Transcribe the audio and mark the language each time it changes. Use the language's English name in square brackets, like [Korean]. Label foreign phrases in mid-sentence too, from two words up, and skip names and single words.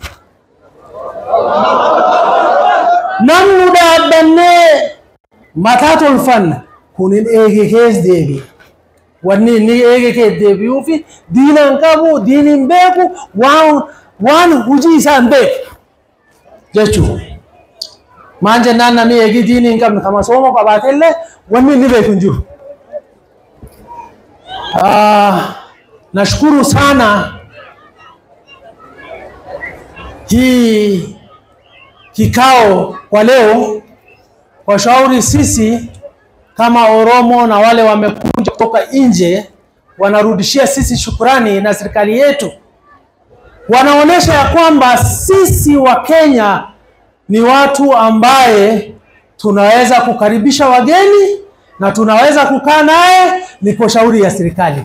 [Oromo] namnu dhaabbannee mataa tolfanna kunin eege kees deebi'a wanni ni eege ke deebi'uu fi diinan qabu diinin beeku waan hujii isaan beeku jechuudha maan jennaan namni eegi diinin qabne kama sooma qabaatellee wanni ni beeku hin jiru. [Swahili] Nashukuru sana hii kikao kwa leo kwa shauri sisi kama Oromo na wale wamekuja kutoka nje wanarudishia sisi shukrani na serikali yetu wanaonesha ya kwamba sisi wa Kenya ni watu ambaye tunaweza kukaribisha wageni na tunaweza kukaa naye ni kwa shauri ya serikali.